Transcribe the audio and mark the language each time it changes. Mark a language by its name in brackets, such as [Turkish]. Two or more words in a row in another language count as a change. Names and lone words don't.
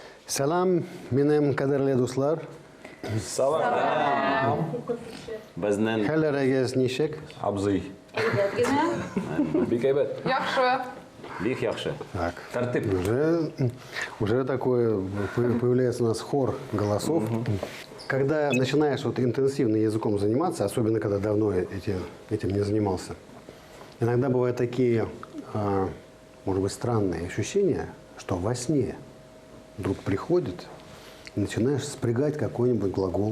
[Tatar] Салам, минем кадерле дуслар. Салам. Безнен. Хәлләрегез ничек? Абзый. Бик әйбәт. Яхшы. Бик яхшы. Так. Тәртип. [Russian] Уже такое появляется у нас хор голосов. Когда начинаешь вот интенсивно языком заниматься, особенно когда давно этим не занимался, иногда бывают такие, может быть, странные ощущения, что во сне вдруг приходит и начинаешь спрягать какой-нибудь глагол.